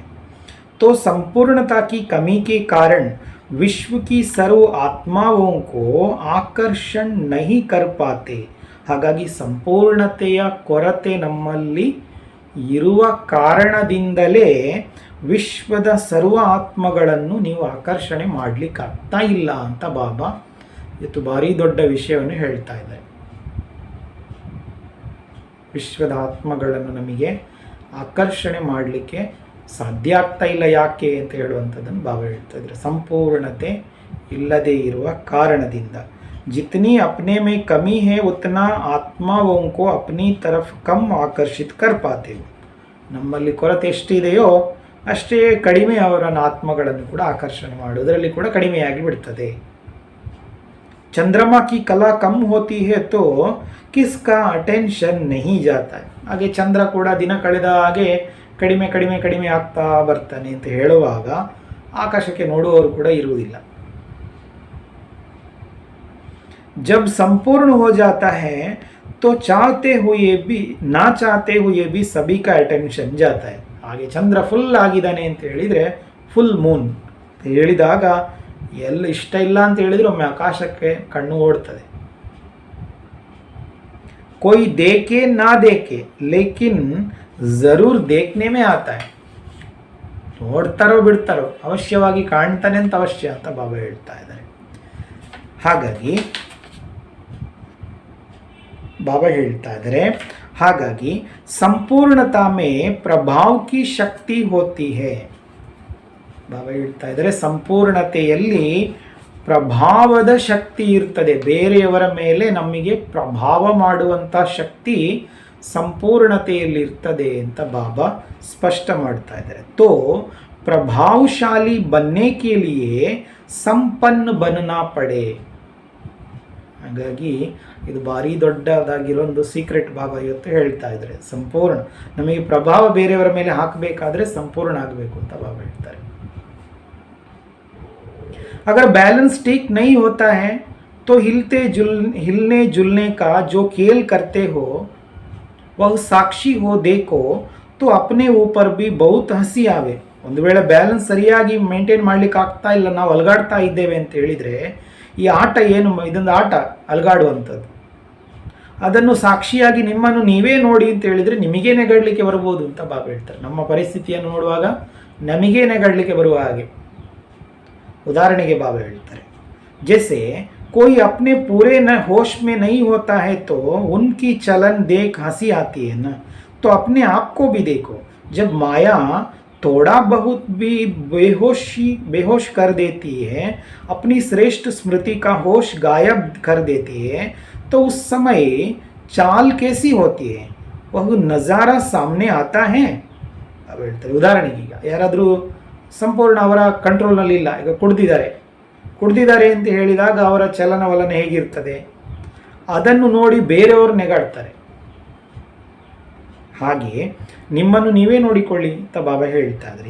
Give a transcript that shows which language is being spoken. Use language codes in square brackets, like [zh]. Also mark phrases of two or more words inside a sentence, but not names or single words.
[hi] तो संपूर्णता की कमी के कारण विश्व की सर्व आत्माओं को आकर्षण नहीं कर पाते. [kn] ಹಾಗಾಗಿ ಸಂಪೂರ್ಣತೆಯ ಕೊರತೆ ನಮ್ಮಲ್ಲಿ ಇರುವ ಕಾರಣದಿಂದಲೇ ವಿಶ್ವದ ಸರ್ವ ಆತ್ಮಗಳನ್ನು ನೀವು ಆಕರ್ಷಣೆ ಮಾಡಲಿಕ್ಕೆ ಆಗ್ತಾ ಇಲ್ಲ ಅಂತ ಬಾಬಾ ಇವತ್ತು ಭಾರಿ ದೊಡ್ಡ ವಿಷಯವನ್ನು ಹೇಳ್ತಾ ಇದ್ದಾರೆ. ವಿಶ್ವದ ಆತ್ಮಗಳನ್ನು ನಮಗೆ ಆಕರ್ಷಣೆ ಮಾಡಲಿಕ್ಕೆ ಸಾಧ್ಯ ಆಗ್ತಾ ಇಲ್ಲ ಯಾಕೆ ಅಂತ ಹೇಳುವಂಥದ್ದನ್ನು ಬಾಬಾ ಹೇಳ್ತಾ ಇದ್ದಾರೆ. ಸಂಪೂರ್ಣತೆ ಇಲ್ಲದೇ ಇರುವ ಕಾರಣದಿಂದ [hi] जितनी अपने में कमी है उतना आत्माओं को अपनी तरफ कम आकर्षित कर पाते हो. [kn] ನಮ್ಮಲ್ಲಿ ಕೊರತೆ ಎಷ್ಟಿದೆಯೋ ಅಷ್ಟೇ ಕಡಿಮೆ ಅವರನ್ನು ಆತ್ಮಗಳನ್ನು ಕೂಡ ಆಕರ್ಷಣೆ ಮಾಡುವುದರಲ್ಲಿ ಕೂಡ ಕಡಿಮೆಯಾಗಿ ಬಿಡ್ತದೆ. [hi] चंद्रमा की कला कम होती है तो किसका अटेंशन नहीं जाता है. [kn] ಹಾಗೆ ಚಂದ್ರ ಕೂಡ ದಿನ ಕಳೆದ ಹಾಗೆ ಕಡಿಮೆ ಕಡಿಮೆ ಕಡಿಮೆ ಆಗ್ತಾ ಬರ್ತಾನೆ ಅಂತ ಹೇಳುವಾಗ ಆಕಾಶಕ್ಕೆ ನೋಡುವವರು ಕೂಡ ಇರುವುದಿಲ್ಲ. [hi] जब संपूर्ण हो जाता है तो चाहते हुए भी ना चाहते हुए भी सभी का अटेंशन जाता है. [kn] ಹಾಗೆ ಚಂದ್ರ ಫುಲ್ ಆಗಿದ್ದಾನೆ ಅಂತ ಹೇಳಿದರೆ ಫುಲ್ ಮೂನ್ ಅಂತ ಹೇಳಿದಾಗ ಎಲ್ಲ ಇಷ್ಟ ಇಲ್ಲ ಅಂತ ಹೇಳಿದರೆ ಒಮ್ಮೆ ಆಕಾಶಕ್ಕೆ ಕಣ್ಣು ಓಡ್ತದೆ. [hi] कोई देखे ना देखे लेकिन जरूर देखने में आता है. [kn] ನೋಡ್ತಾರೋ ಬಿಡ್ತಾರೋ ಅವಶ್ಯವಾಗಿ ಕಾಣ್ತಾನೆ ಅಂತ ಅವಶ್ಯ ಅಂತ ಬಾಬಾ ಹೇಳ್ತಾ ಇದ್ದಾರೆ. ಹಾಗಾಗಿ ಬಾಬಾ ಹೇಳ್ತಾ ಇದ್ದಾರೆ ಹಾಗಾಗಿ [hi] संपूर्णता में प्रभाव की शक्ति होती है. [kn] ಬಾಬಾ ಹೇಳ್ತಾ ಇದ್ದಾರೆ ಸಂಪೂರ್ಣತೆಯಲ್ಲಿ ಪ್ರಭಾವದ ಶಕ್ತಿ ಇರ್ತದೆ, ಬೇರೆಯವರ ಮೇಲೆ ನಮಗೆ ಪ್ರಭಾವ ಮಾಡುವಂಥ ಶಕ್ತಿ ಸಂಪೂರ್ಣತೆಯಲ್ಲಿರ್ತದೆ ಅಂತ ಬಾಬಾ ಸ್ಪಷ್ಟ ಮಾಡ್ತಾ ಇದ್ದಾರೆ. [hi] तो प्रभावशाली बनने के लिए ಸಂಪನ್ನ बनना पड़े. [kn] ಹಾಗಾಗಿ ಇದು ಭಾರಿ ದೊಡ್ಡದಾಗಿರೋ ಒಂದು ಸೀಕ್ರೆಟ್ ಬಾಬಾ ಇವತ್ತು ಹೇಳ್ತಾ ಇದ್ದಾರೆ. ಸಂಪೂರ್ಣ ನಮಗೆ ಪ್ರಭಾವ ಬೇರೆಯವರ ಮೇಲೆ ಹಾಕಬೇಕಾದ್ರೆ ಸಂಪೂರ್ಣ ಆಗಬೇಕು ಅಂತ ಬಾಬಾ ಹೇಳ್ತಾರೆ. [hi] अगर बैलेंस ठीक नहीं होता है तो हिलने जुलने का जो खेल करते हो वह साक्षी हो देखो तो अपने ऊपर भी बहुत हंसी आवे. [kn] ಒಂದು ವೇಳೆ ಬ್ಯಾಲೆನ್ಸ್ ಸರಿಯಾಗಿ ಮೇಂಟೈನ್ ಮಾಡ್ಲಿಕ್ಕೆ ಆಗ್ತಾ ಇಲ್ಲ, ನಾವು ಅಲ್ಗಾಡ್ತಾ ಇದ್ದೇವೆ ಅಂತ ಹೇಳಿದರೆ, ಈ ಆಟ ಏನು, ಇದೊಂದು ಆಟ ಅಲ್ಗಾಡುವಂಥದ್ದು. ಅದನ್ನು ಸಾಕ್ಷಿಯಾಗಿ ನಿಮ್ಮನ್ನು ನೀವೇ ನೋಡಿ ಅಂತ ಹೇಳಿದರೆ ನಿಮಗೇ ನೆಗಡಲಿಕ್ಕೆ ಬರ್ಬೋದು ಅಂತ ಬಾಬಾ ಹೇಳ್ತಾರೆ. ನಮ್ಮ ಪರಿಸ್ಥಿತಿಯನ್ನು ನೋಡುವಾಗ ನಮಗೇ ನೆಗಡಲಿಕ್ಕೆ ಬರುವ ಹಾಗೆ. [hi] उदाहरण के बाबा ಹೇಳ್ತಾರೆ, जैसे कोई अपने पूरे न होश में नहीं होता है तो उनकी चलन देख हंसी आती है ना, तो अपने आप को भी देखो. जब माया थोड़ा बहुत भी बेहोश कर देती है, अपनी श्रेष्ठ स्मृति का होश गायब कर देती है, तो उस समय चाल कैसी होती है, वह नज़ारा सामने आता है. [kn] अब ಹೇಳ್ತಾರೆ, ಉದಾಹರಣೆಗೆ ಈಗ ಯಾರಾದರೂ ಸಂಪೂರ್ಣ ಅವರ ಕಂಟ್ರೋಲ್ನಲ್ಲಿ ಇಲ್ಲ, ಈಗ ಕುಡ್ದಿದ್ದಾರೆ ಅಂತ ಹೇಳಿದಾಗ ಅವರ ಚಲನವಲನ ಹೇಗಿರ್ತದೆ ಅದನ್ನು ನೋಡಿ ಬೇರೆಯವರು ನೆಗಾಡ್ತಾರೆ. ಹಾಗೆ ನಿಮ್ಮನ್ನು ನೀವೇ ನೋಡಿಕೊಳ್ಳಿ ಅಂತ ಬಾಬಾ ಹೇಳ್ತಾ ಇದ್ದಾರೆ.